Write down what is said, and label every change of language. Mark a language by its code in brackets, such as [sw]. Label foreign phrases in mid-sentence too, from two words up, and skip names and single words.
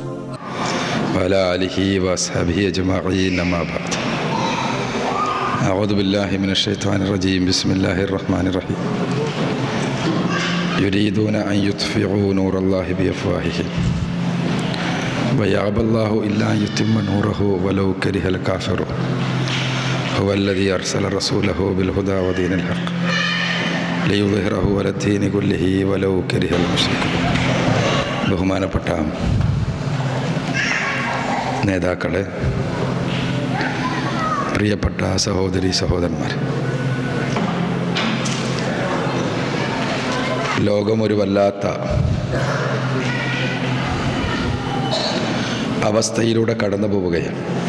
[ar] وعلى آله وأصحابه أجمعين أما بعد أعوذ بالله من الشيطان الرجيم بسم الله الرحمن الرحيم يريدون أن يطفئوا نور الله بأفواههم ويأبى الله إلا أن يتم نوره ولو كره الكافرون هو الذي أرسل رسوله بالهدى ودين الحق ليظهره على الدين كله ولو كره المشركون. [ml] ബഹുമാനപ്പെട്ട നേതാക്കളെ, പ്രിയപ്പെട്ട സഹോദരി സഹോദരന്മാർ, ലോകമൊരു വല്ലാത്ത അവസ്ഥയിലൂടെ കടന്നു പോവുകയാണ്.